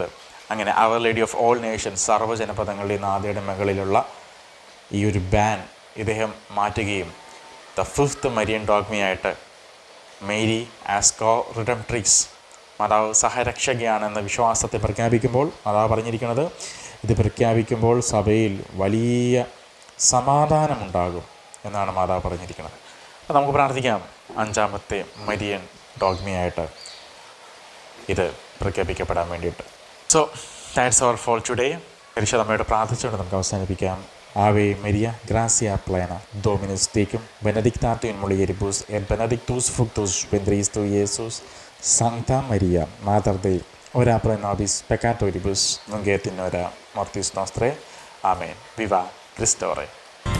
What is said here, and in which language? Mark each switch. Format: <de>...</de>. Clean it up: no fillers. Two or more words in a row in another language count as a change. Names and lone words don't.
<ml>അങ്ങനെ അവർ ലേഡി ഓഫ് ഓൾ നേഷൻസ്, സർവ്വജനപദങ്ങളുടെയും നാഥയുടെ മുകളിലുള്ള ഈ ഒരു ബാൻ ഇദ്ദേഹം മാറ്റുകയും</ml> <en>the 5th Marian</en> <ml>ഡോഗ്മയായിട്ട്</ml> <en>Mary as Co-Redemptrix,</en> <ml>മാതാവ് സഹരക്ഷകയാണെന്ന വിശ്വാസത്തെ പ്രഖ്യാപിക്കുമ്പോൾ മാതാവ് പറഞ്ഞിരിക്കുന്നത്, ഇത് പ്രഖ്യാപിക്കുമ്പോൾ സഭയിൽ വലിയ സമാധാനമുണ്ടാകും എന്നാണ് മാതാവ് പറഞ്ഞിരിക്കുന്നത്. അപ്പോൾ നമുക്ക് പ്രാർത്ഥിക്കാം 5-ാമത്തെ</ml> <en>Marian dogmaആയിട്ട്</en> <ml>ഇത് പ്രഖ്യാപിക്കപ്പെടാൻ വേണ്ടിയിട്ട്.</ml> <en>So that's all for today.</en> <ml>പരിശുദ്ധമ്മയോട് പ്രാർത്ഥിച്ചുകൊണ്ട് നമുക്ക് അവസാനിപ്പിക്കാം.</ml> <la>Ave Maria, gracia plena, Dominus tecum, benedictatum in mulieribus, et benedictus fructus ventris tui, Iesus. Sancta Maria, Mater Dei, ora pro nobis peccatoribus, nunc et in hora mortis nostrae. Amen.</la> <es>Viva Christore.</es>